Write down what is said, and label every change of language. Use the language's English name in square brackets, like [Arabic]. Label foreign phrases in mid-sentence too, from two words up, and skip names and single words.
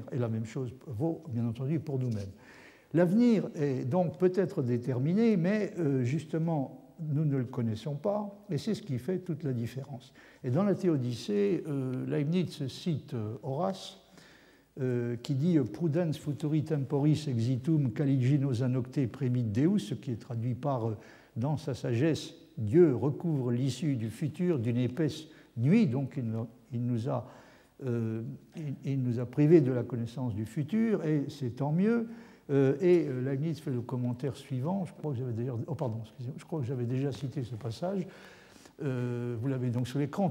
[French] Et la même chose vaut, bien entendu, pour nous-mêmes. L'avenir est donc peut-être déterminé, mais justement, nous ne le connaissons pas, et c'est ce qui fait toute la différence. Et dans la Théodicée, Leibniz cite Horace, qui dit « [Latin] Prudens futuri temporis exitum caligino anocte premit Deus », [French] ce qui est traduit par « Dans sa sagesse, Dieu recouvre l'issue du futur d'une épaisse nuit », donc il nous a privés de la connaissance du futur, et c'est tant mieux. Et Leibniz fait le commentaire suivant, je crois que j'avais déjà cité ce passage, vous l'avez donc sur l'écran.